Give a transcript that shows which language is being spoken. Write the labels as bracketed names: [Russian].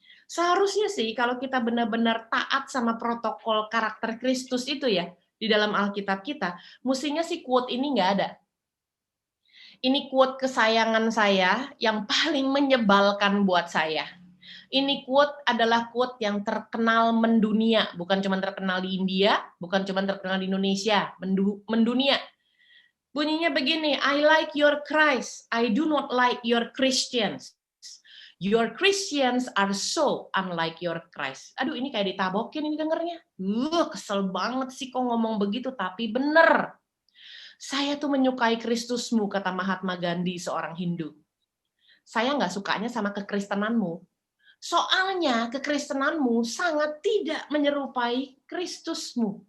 [Indonesian] Seharusnya sih kalau kita benar-benar taat sama protokol karakter Kristus itu ya, di dalam Alkitab kita, mestinya sih quote ini nggak ada. Ini quote kesayangan saya yang paling menyebalkan buat saya. Ini quote adalah quote yang terkenal mendunia, bukan cuma terkenal di India, bukan cuma terkenal di Indonesia, mendunia. [English] Bunyinya begini, I like your Christ, I do not like your Christians. Your Christians are so unlike your Christ. [Indonesian] Aduh, ini kayak ditabokin ini dengernya. Kesel banget sih kok ngomong begitu, tapi bener. Saya tuh menyukai Kristusmu, kata Mahatma Gandhi, seorang Hindu. Saya nggak sukanya sama kekristenanmu. Soalnya kekristenanmu sangat tidak menyerupai Kristusmu.